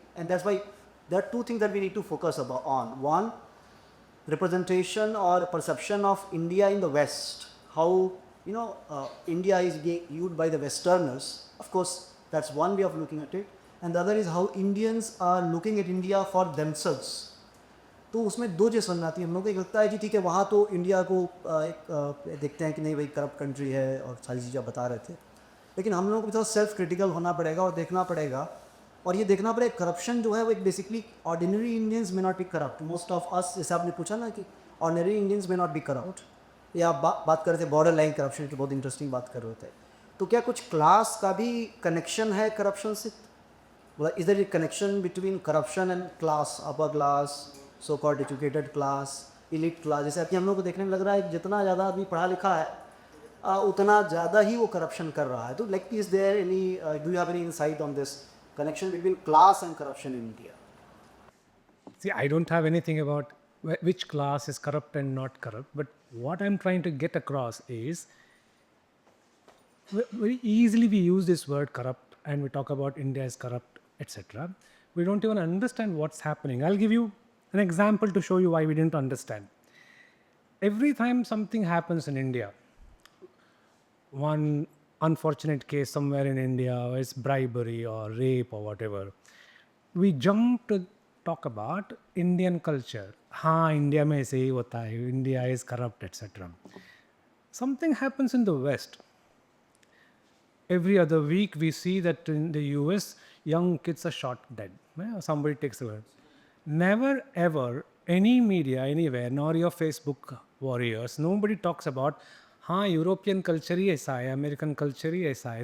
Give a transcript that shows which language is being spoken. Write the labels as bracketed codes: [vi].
[en] And that's why there are two things that we need to focus on. One, representation or perception of India in the West, how India is being viewed by the Westerners. Of course, that's one way of looking at it. And the other is how Indians are looking at India for themselves. [hi] तो उसमें दो चीज़ समझ आती है। हम लोग को लगता है कि ठीक है, वहाँ तो इंडिया को देखते हैं कि नहीं भाई करप्ट कंट्री है और सारी चीज़ें बता रहे थे, लेकिन हम लोगों को भी थोड़ा सेल्फ क्रिटिकल होना पड़ेगा और देखना पड़ेगा, और ये देखना पड़ेगा करप्शन जो है वो एक बेसिकली ऑर्डिनरी इंडियंस में [en] Not be corrupt. Most of us, [hi] जैसे आपने पूछा ना कि ऑर्डिनरी इंडियंस में [en] not be corrupt, [hi] या बात कर रहे थे बॉर्डर लाइन करप्शन की, बहुत इंटरेस्टिंग बात कर रहे थे। तो क्या कुछ क्लास का भी कनेक्शन है करप्शन से? [en] Is there a connection between corruption and class, upper class, so called educated class, elite class? [hi] जैसे अभी हम लोग को देखने में लग रहा है कि जितना ज़्यादा आदमी पढ़ा लिखा है उतना ज़्यादा ही वो करप्शन कर रहा है। तो [en] Like is there any, do you have any insight on this connection between class and corruption in India? See, I don't have anything about which class is corrupt and not corrupt. But what I'm trying to get across is very easily we use this word corrupt and we talk about India is corrupt, etc. We don't even understand what's happening. I'll give you an example to show you why we didn't understand. Every time something happens in India, one unfortunate case somewhere in India, or it's bribery or rape or whatever, we jump to talk about Indian culture. [hi] हाँ India में ऐसे ही होता है, [en] India is corrupt, etc. Something happens in the West. Every other week we see that in the US, young kids are shot dead. Somebody takes the word. Never ever any media anywhere, nor your Facebook warriors, nobody talks about [hi] हाँ European culture ही ऐसा है, [en] American culture ही ऐसा है.